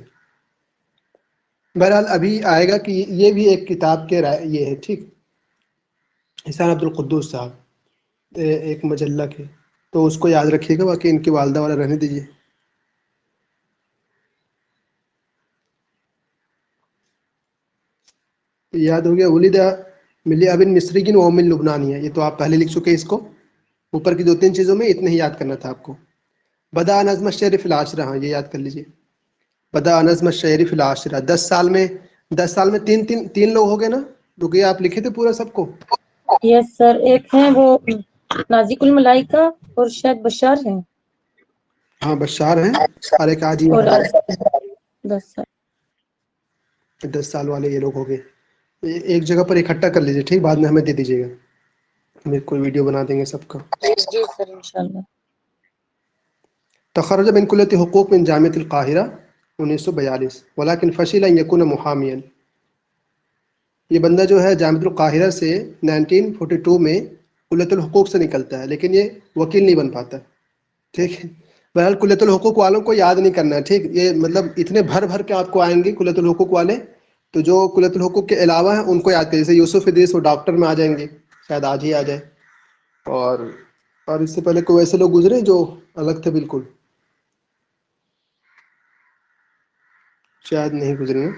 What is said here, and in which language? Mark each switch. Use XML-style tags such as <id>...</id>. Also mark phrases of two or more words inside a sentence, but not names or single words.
<ur>بہرحال ابھی آئے گا کہ یہ بھی ایک کتاب کے یہ ہے، ٹھیک، احسان عبد القدوس صاحب ایک مجلہ کے، تو اس کو یاد رکھیے گا، باقی ان کی والدہ والا رہنے دیجیے۔ یاد ہو گیا،</ur> <ar>ولد ملی ابن مصری و ام لبنانیہ،</ar> <ur>یہ تو آپ پہلے لکھ چکے، اس کو اوپر کی دو تین چیزوں میں اتنے ہی یاد کرنا تھا آپ کو۔</ur> <ar>بدا نظم الشعر فی العاشرہ،</ar> <ur>ہاں یہ یاد کر لیجیے،</ur> <ar>بدا نظم الشعر فی العاشرہ،</ar> <ur>10 سال میں تین لوگ ہو گئے نا، رکیے آپ لکھے تھے پورا سب کو؟</ur> <en>yes sir,</en> <ur>ایک ہیں وہ نازک الملائکہ اور شاید بشار ہیں، ہاں بشار ہیں، اور ایک آج اور ہیں، 10 سال 10 سال والے یہ لوگ ہو گئے۔ ایک جگہ پر اکٹھا کر لیجیے، ٹھیک، بعد میں ہمیں دے دیجیے گا، ہم ایک کوئی ویڈیو بنا دیں گے سب کا۔ جی سر انشاءاللہ۔</ur> <ar>تخرج من کلیۃ حقوق من جامعۃ القاہرہ 1942 ولکن فشل ان یکون محامیا،</ar> <ur>یہ بندہ جو ہے جامعۃ القاہرہ سے 1942 میں کلیۃ الحقوق سے نکلتا ہے، لیکن یہ وکیل نہیں بن پاتا، ٹھیک ہے۔ بہرحال کلیۃ الحقوق والوں کو یاد نہیں کرنا ہے، ٹھیک، یہ مطلب اتنے بھر بھر کے آپ کو آئیں گے کلیۃ الحقوق والے، تو جو کلیۃ الحقوق کے علاوہ ہیں ان کو یاد کریے، جیسے یوسف ادریس وہ ڈاکٹر میں آ جائیں گے، شاید آج ہی آ جائے، اور اس سے پہلے کوئی ایسے لوگ گزرے جو الگ تھے بالکل، شاید نہیں گزرے ہیں۔</ur>